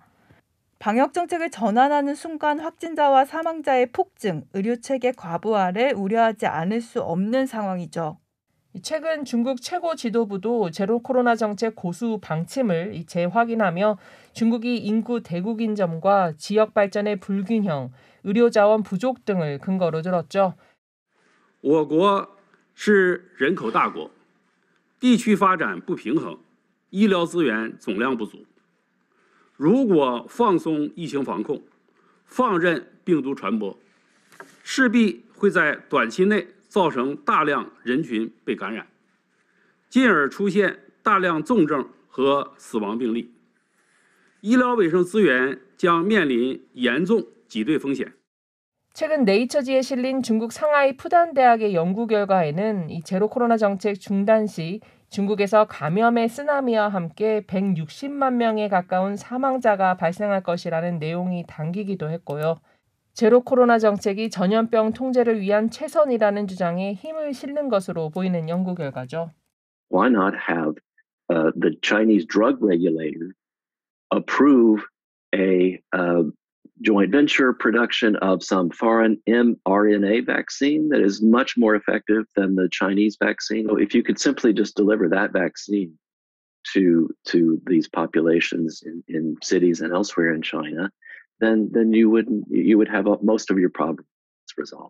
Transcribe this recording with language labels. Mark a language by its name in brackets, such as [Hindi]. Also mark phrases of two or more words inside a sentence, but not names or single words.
[Korean] 방역 정책을 전환하는 순간 확진자와 사망자의 폭증, 의료체계 과부하를 우려하지 않을 수 없는 상황이죠. 최근 중국 최고 지도부도 제로 코로나 정책 고수 방침을 재확인하며 중국이 인구 대국인 점과 지역 발전의 불균형, 의료 자원 부족 등을 근거로 들었죠. [Chinese] 我国是人口大国，地区发展不平衡，医疗资源总量不足。如果放松疫情防控，放任病毒传播，势必会在短期内造成大量人群被感染，进而出现大量重症和死亡病例，医疗卫生资源将面临严重挤兑风险。 [Korean] 최근 네이처지에 실린 중국 상하이 푸단 대학의 연구 결과에는 이 제로 코로나 정책 중단 시 중국에서 감염의 쓰나미와 함께 160만 명에 가까운 사망자가 발생할 것이라는 내용이 담기기도 했고요. 제로 코로나 정책이 전염병 통제를 위한 최선이라는 주장에 힘을 실는 것으로 보이는 연구 결과죠. [English] Why not have the Chinese drug regulator approve a joint venture production of some foreign mRNA vaccine that is much more effective than the Chinese vaccine? If you could simply just deliver that vaccine to these populations in cities and elsewhere in China, then you would have most of your problems resolved.